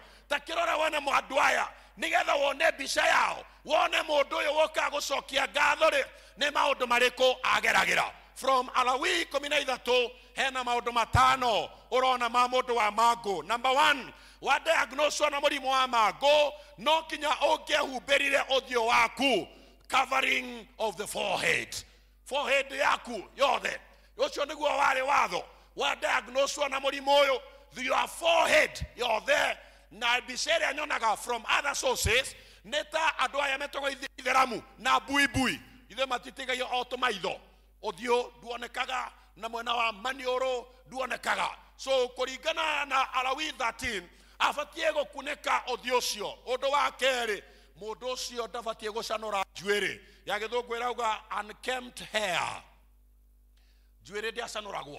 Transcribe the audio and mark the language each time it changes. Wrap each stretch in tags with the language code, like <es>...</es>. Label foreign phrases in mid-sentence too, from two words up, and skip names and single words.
<ki>Ta kĩrora wone andũ aya nĩgetha wone mbica yao, wone mũndũ ũyũ woka gũcokia ngatho rĩ nĩ maũndũ marĩkũ ageragĩra. From Alawi 13 hena maũndũ matano ũrona ma mũndũ wa Mago. Number 1, wa diagnosed na mũrimũ wa Mago no kinya ũngĩhumbĩrire ũthiũ waku,</ki> <en>covering of the forehead</en> <ki>yaku yothe. Ũcio nĩguo warĩ watho wa diagnosed na mũrimũ ũyũ,</ki> <en>your forehead yothe.</en> <ki>Na mbica ĩrĩa nyonaga</ki> <en>from other sources</en> <ki>nĩ ta andũ aya metagwo itheramu na buibui, ithe matitigagia o tũmaitho, ũthiũ nduonekaga na mwena wa maniũrũ nduonekaga. So kũringana na Alawi 13 abatie gũkunĩka ũthiũ ũcio. Ũndũ wa kerĩ, mũndũ ũcio ndabatie gũcanũra njuĩrĩ, ya gĩthũngũ ĩrauga</ki> <en>unkempt hair,</en> <ki>njuĩrĩ ndĩacanũragwo.</ki>